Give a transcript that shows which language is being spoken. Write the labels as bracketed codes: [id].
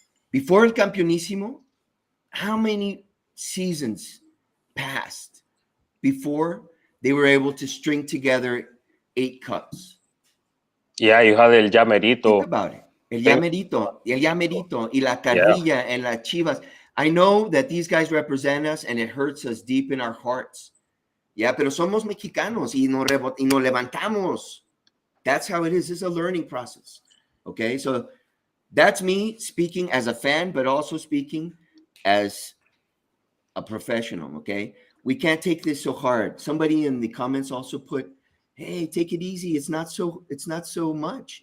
[en] Before El Campeonísimo, how many seasons passed before they were able to string together 8 cups? Yeah, you had El Llamerito. Think about it. El Llamerito, y la Carrilla, and la Chivas. I know that these guys represent us, and it hurts us deep in our hearts. [es] Yeah, pero somos mexicanos y nos levantamos. [en] That's how it is. It's a learning process. Okay, so that's me speaking as a fan, but also speaking as a professional. Okay, we can't take this so hard. Somebody in the comments also put, hey, take it easy. It's not so much.